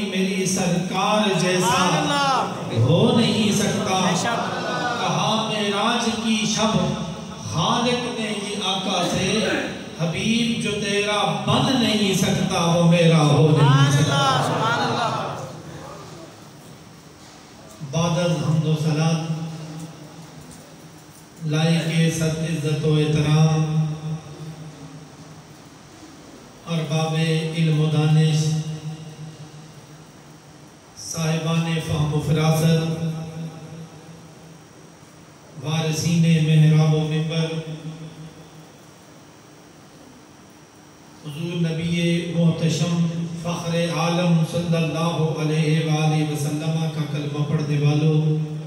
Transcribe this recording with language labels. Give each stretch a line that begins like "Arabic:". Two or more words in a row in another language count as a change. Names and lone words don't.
Urdu: میری سرکار جیسا ہو نہیں سکتا کہا معراج کی شب خالق نے یہ آقا سے حبیب جو تیرا بن نہیں سکتا وہ میرا ہو نہیں سکتا بعد از حمد و صلات لائق صد عزت و احترام ارباب علم و دانش صاحبان فہم و فراست وارثین محراب و منبر حضور نبی محتشم فخر عالم
Arabic: صلی اللہ علیہ وآلہ وسلم
Urdu: کا کلمہ پڑھنے والوں